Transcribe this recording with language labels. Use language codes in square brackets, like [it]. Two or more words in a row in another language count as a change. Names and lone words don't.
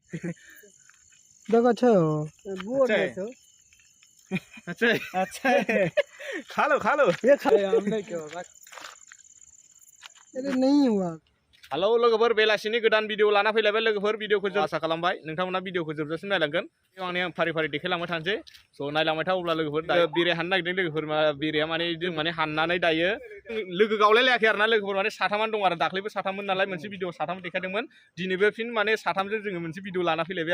[hi] देखो अच्छा हो अच्छा है। अच्छा है। अच्छा है। खा लो ये खा हमने क्यों अरे नहीं हुआ [brx] हेलौ लोगोफोर बेलासिनि गोदान भिडिअ लाना फैलायबाय लोगोफोर भिडिअखौ जों आसा खालामबाय नोंथांमोना भिडिअखौ जोबजासिम नायलांगोन आं फारि फारि देखायलांबाय थानोसै स' नायलांबाय था अब्ला लोगोफोर दायो बेरे हाननो नागिरदों लोगोफोर बेरेया माने जों माने हाननानै दायो लोगो गावलायलायाखै आरोना लोगोफोर माने साथामानो दं आरो दाख्लैबो साथाममोन नालाय मोनसे भिडिअ साथाम देखायदोंमोन दिनैबो फिन माने साथामजों जोङो मोनसे भिडिअ लाना फैलायबाय